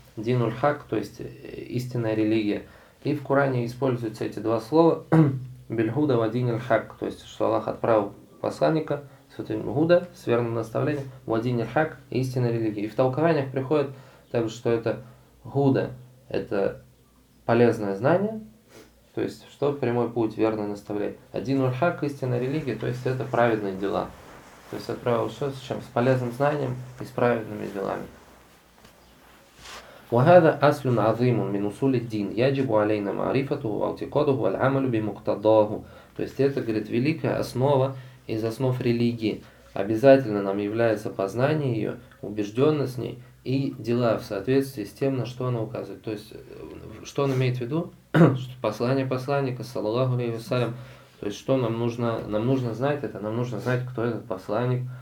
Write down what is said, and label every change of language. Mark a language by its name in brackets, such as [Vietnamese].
[Arabic] Динуль хак, [Russian] то есть истинная религия. И в Коране используются эти два слова [Arabic] бельгуда ва диниль хак, [Russian] то есть что Аллах отправил посланника с этим гуда, с верным наставлением, [Arabic] ва диниль хак, [Russian] истинная религия. И в толкованиях приходит так, что это гуда — это полезное знание, то есть что прямой путь, верное наставление. А [Arabic] динуль хак, [Russian] истинная религия, то есть это праведные дела. То есть отправил все с чем? С полезным знанием и с праведными делами. [Arabic] وهذا أصل عظيم من أصول الدين يجب علينا معرفته واعتقاده والعمل بمقتضاه. [Russian] То есть это, говорит, великая основа из основ религии. Обязательно нам является познание ее, убежденность в ней и дела в соответствии с тем, на что она указывает. То есть что он имеет в виду? Что послание посланника, [Arabic] саллаллаху алейхи вассалям. [Russian] То есть что нам нужно знать это? Нам нужно знать, кто этот посланник.